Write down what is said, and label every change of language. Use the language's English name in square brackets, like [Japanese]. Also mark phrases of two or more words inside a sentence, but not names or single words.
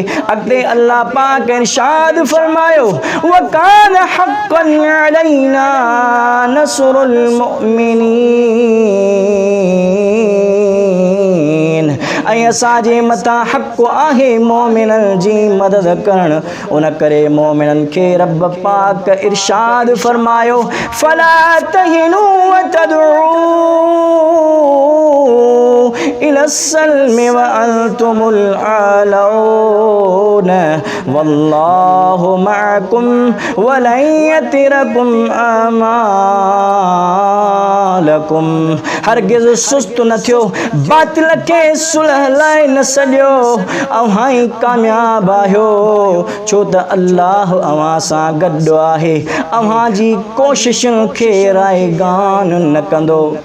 [Sindhi] अॻिते अल्लाह पाक इरशाद फरमायो [Arabic] وكان حقا علينا نصر المؤمنين. [Sindhi] ऐं असांजे मथां हक़ आहे मोमिननि जी मदद करणु। उन करे मोमिननि खे रब पाक इरशाद फरमायो [Arabic] فلا تهنوا وتدعوا إلى السلم وأنتم الأعلون والله معكم ولن يتركم أعمالكم. [Sindhi] हरगिज़ सुस्त न थियो, बातिल खे सुलह लाइ न सॼो, अव्हां ई कामयाब आहियो छो त अल्लाह अव्हां सां गॾु आहे, अव्हां जी कोशिशुनि खे रायगान न कंदो।